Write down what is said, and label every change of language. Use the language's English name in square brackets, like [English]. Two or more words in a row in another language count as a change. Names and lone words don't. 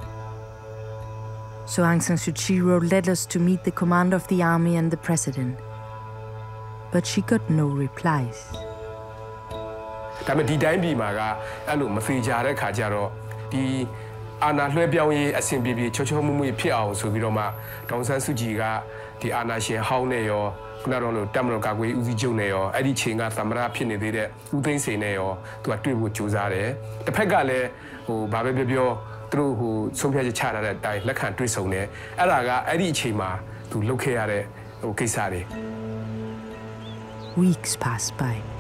[English] So Aung San Suu Kyi wrote letters to meet the commander of the army and the president. But she got no replies. [Burmese] ဒါပေမဲ့ဒီတိုင်းပြည်မှာကအဲ့လိုမဖေကြတဲ့ခါကျတော့ဒီအာဏာလွှဲပြောင်းရေးအဆင်ပြေပြေချောချောမွေ့မွေ့ဖြစ်အောင်ဆိုပြီးတော့မှဒေါန်ဆန်းစုကြည်ကဒီအာဏာရှင်ဟောင်းနဲ့ရောခုနကတော့တက်မတော်ကာကွယ်ဦးစီးချုပ်နဲ့ရောအဲ့ဒီချိန်ကသမ္မတဖြစ်နေသေးတဲ့ဦးသိန်းစိန်နဲ့ရောသူကတွေ့ဖို့ကြိုးစားတယ်တစ်ဖက်ကလည်းဟိုဘာပဲပြောပြောသူတို့ဟိုဆုံးဖြတ်ချက်ချထားတဲ့အတိုင်းလက်ခံတွေ့ဆုံတယ်အဲ့ဒါကအဲ့ဒီအချိန်မှာသူလုပ်ခဲ့ရတဲ့ဟိုကိစ္စတွေ [English] Weeks passed by.